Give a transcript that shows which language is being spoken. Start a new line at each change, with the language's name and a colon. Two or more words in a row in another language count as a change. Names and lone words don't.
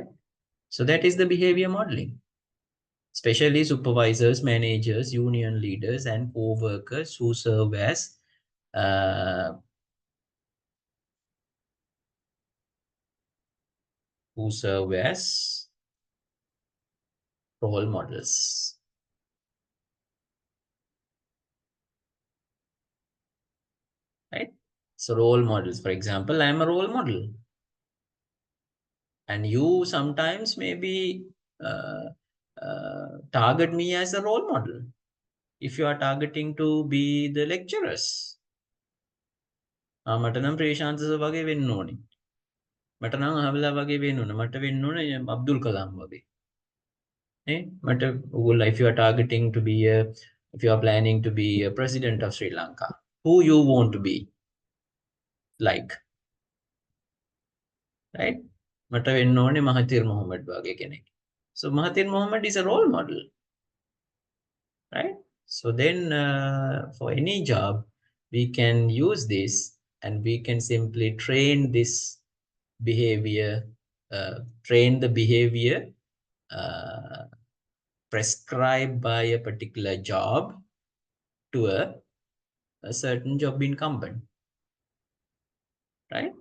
English: So that is the behavior modeling. Especially supervisors, managers, union leaders, and co-workers uh, who serve as role models, right? So role models, for example, I'm a role model, and you sometimes maybe uh, target me as a role model. If you are targeting to be the lecturers,
Sinhala: මට නම් ප්‍රේශාන්ත සර් වගේ වෙන්න ඕනේ. මට නම් අහවලා වගේ වෙන්න ඕනේ. මට වෙන්න ඕනේ අබ්දුල් කලාම් වගේ.
English: But if you are targeting to be if you are planning to be a president of Sri Lanka, who you want to be like, right?
Sinhala: මට වෙන්න ඕනේ මහතිර් මොහොමඩ් වගේ කෙනෙක්.
English: So Mahathir Mohamad is a role model, right? So then for any job, we can use this and we can simply train this behavior, train the behavior uh, prescribed by a particular job to a certain job incumbent, right?